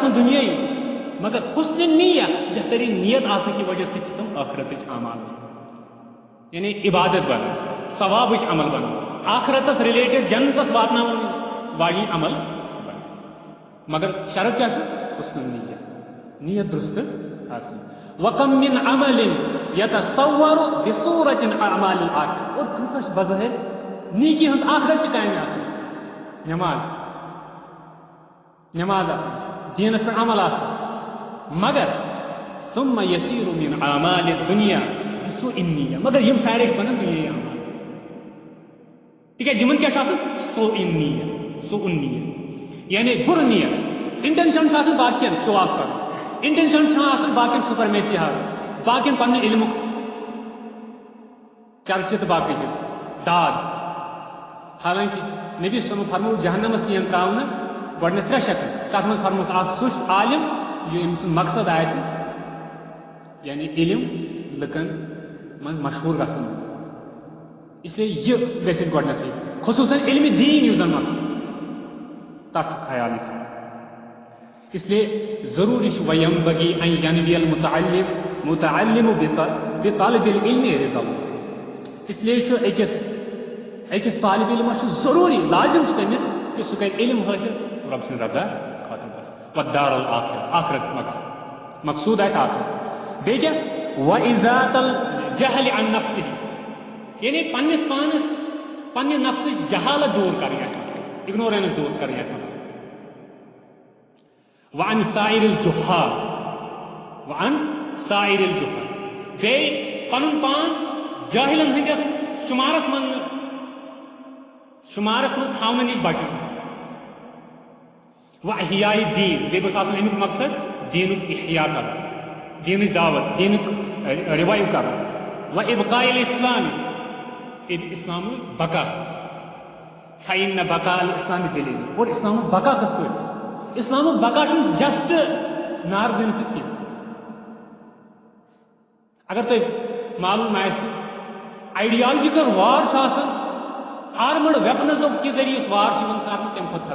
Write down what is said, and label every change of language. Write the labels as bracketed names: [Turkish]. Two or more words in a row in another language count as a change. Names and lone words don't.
[Kashmiri] آسان دُنیٲیی مگر حسن نیت بہترین نیت آسنہٕ کہِ وجہ سۭتۍ چھِ تِم ٲخرتٕچ اعمال یعنی عبادت بنان ثوابٕچ عمل بنان آخرتس رِلیٹڈ جنتس واتناون واجیٚنۍ عمل بنان مگر شرط کیٛاہ چھُ حسن نیت درست آسٕنۍ [Arabic] وکم من عمل یتصور بصورت اعمال الآخرہ [Kashmiri] اور کۭژاہ چھِ بظٲہر نیکی ہٕنٛز آخرت چہِ کامہِ آسان نٮ۪ماز آسان دیٖنس پٮ۪ٹھ عمل آسان مگر [Arabic] ثم یسیر من اعمال الدنیا سوء النیہ [Kashmiri] مگر یِم سارے چھِ بنان دُنیٲیی اعمال تِکیٛازِ یِمن کیٛاہ چھُ آسان [Arabic] سوء النیہ [Kashmiri] یعنی بُرٕ نیت انٹینشن چھُ آسان باقین [English] show off [Kashmiri] کرُن انٹینشن چھُ آسان باقین سپرمیسی ہاوٕنۍ باقین پننہِ علمُک چرچہِ تہٕ باقٕے چیٖز داد حالانکہِ نبی صلی اللہ علیہ وسلم فرموو جہنمس یِن تراونہٕ گۄڈٕنیتھ 3 شخص تتھ منٛز فرمووُکھ اکھ سُہ چھُ عالم ییٚمۍ سُنٛد مقصد آسہِ یعنی علم لُکن منٛز مشہوٗر گژھن [Urdu] اس لیے [Kashmiri] یہِ گژھِ اَسہِ گۄڈٕنیتھٕے خصوٗصاً علمِ دیٖن یُس زن مقصد تتھ خیال یہِ تھاوُن [Urdu] اس لیے [Kashmiri] ضروٗری چھُ [Arabic] وینبغی ان ینوی المتعلم بطلب العلم رزق [Kashmiri] اس لیے چھُ أکِس طالب علمس چھُ ضروٗری لازم چھُ تٔمِس کہِ سُہ کرِ علم حٲصِل رۄب سٕنٛدِ رضا خٲطرٕ بس [Arabic] والدار الآخرہ [Kashmiri] آخرت مقصوٗد آسہِ آخرت بیٚیہِ کیٛاہ [Arabic] وازالۃ الجہل عن نفسہ [Kashmiri] یعنی پننس پانس پننہِ نفسٕچ جہالت دوٗر کرٕنۍ آسہِ مقصد اگنورینس دوٗر کرٕنۍ آسہِ مقصد [Arabic] وعن سائر الجہال [Kashmiri] بیٚیہِ پنُن پان جٲہلن ہٕنٛدِس شُمارس منٛز تھاونہٕ نِش بچُن [Arabic] واحیاء الدین [Kashmiri] بیٚیہِ گوٚژھ آسُن امیُک مقصد دیٖنُک احیا کرُن دیٖنٕچ دعوت دیٖنُک رِوایو کرُن [Arabic] وابقاء الاسلام [Kashmiri] اسلامُک بقا [Arabic] فإن بقاء الاسلام دلیٖل [Kashmiri] اور اسلامُک بقا کِتھ پٲٹھۍ اسلامُک بقا چھُنہٕ جسٹ نار دِنہٕ سۭتۍ کینٛہہ اگر تۄہہِ معلوٗم آسہِ [English] ideological war [Kashmiri] چھُ آسان [English] armed weapons [Kashmiri] کہِ ذٔریعہٕ یُس وار چھُ یِوان کرنہٕ تمہِ کھۄتہٕ